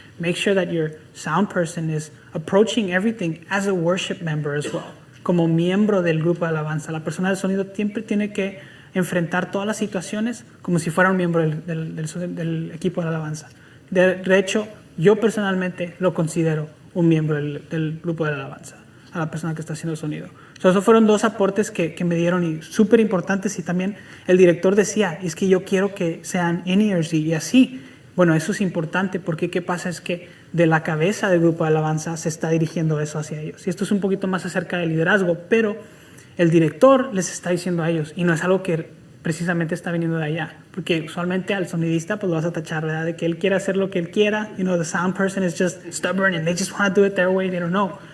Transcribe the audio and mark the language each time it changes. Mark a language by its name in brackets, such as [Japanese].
[English] Make sure that your sound person is approaching everything as a worship member as well. [Spanish] Como miembro del grupo de alabanza, la persona del sonido siempre tiene que enfrentar todas las situaciones como si fuera un miembro del equipo de alabanza. De hecho, yo personalmente lo considero un miembro del grupo de alabanza, a la persona que está haciendo el sonido. Esos fueron dos aportes que me dieron, y súper importantes. Y también el director decía, es que yo quiero que sean in-ears y así. Bueno, eso es importante, porque ¿qué pasa? Es que de la cabeza del grupo de alabanza se está dirigiendo eso hacia ellos. Y esto es un poquito más acerca del liderazgo, pero el director les está diciendo a ellos, y no es algo que precisamente está viniendo de allá, porque usualmente al sonidista pues lo vas a tachar, ¿verdad?, de que él quiere hacer lo que él quiera. [English] The sound person is just stubborn and they just want to do it their way, they don't know.